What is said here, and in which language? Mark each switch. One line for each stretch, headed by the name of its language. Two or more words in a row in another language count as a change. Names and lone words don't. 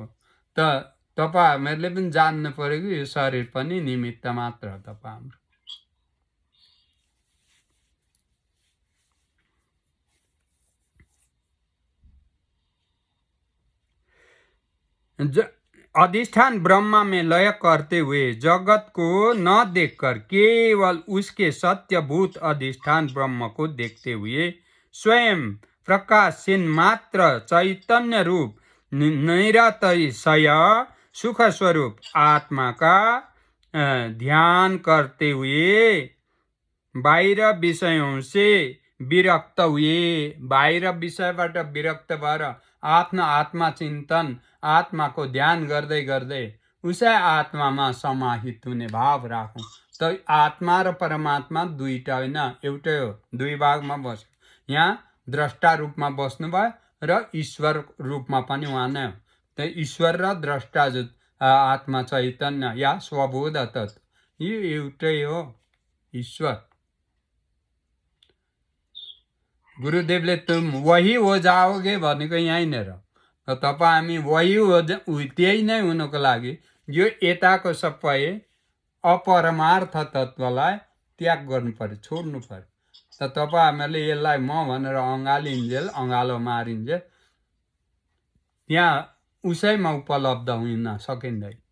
Nepali: त तपाईँहरूले पनि जान्नु पर्यो कि यो शरीर पनि निमित्त मात्र हो तपाईँ हाम्रो।
Hindi: अधिष्ठान ब्रह्मा में लय करते हुए जगत को न देखकर केवल उसके सत्यभूत अधिष्ठान ब्रह्म को देखते हुए स्वयं प्रकाशहीन मात्र चैतन्य रूप निरतिशय सुख स्वरूप आत्मा का ध्यान करते हुए बाहिर विषयों से विरक्त हुए।
Nepali: बाहिर विषयबाट विरक्त भएर आफ्नो आत्मा चिन्तन आत्माको ध्यान गर्दै गर्दै उसै आत्मामा समाहित हुने भाव राखौँ। त आत्मा र परमात्मा दुईटा होइन, एउटै हो, दुई भागमा बस्यो। यहाँ द्रष्टा रूपमा बस्नुभयो र ईश्वर रूपमा पनि उहाँ नै हो। त ईश्वर र द्रष्टा जो आत्मा चैतन्य या स्वबोध तत्व यो एउटै हो, ईश्वर। गुरुदेवले
Hindi: तुम वही हो जाओगे
Nepali: भनेको यहीँनिर। तपाईँ हामी
Hindi: वही हो
Nepali: त्यही नै हुनको लागि यो यताको सबै अपरमार्थ तत्त्वलाई त्याग गर्नु पर्यो, छोड्नु पर्यो। त तपाईँ हामीहरूले यसलाई म भनेर अँगालिन्जेल अँगालो मारिन्जेल त्यहाँ उसैमा उपलब्ध हुन सकिँदैन।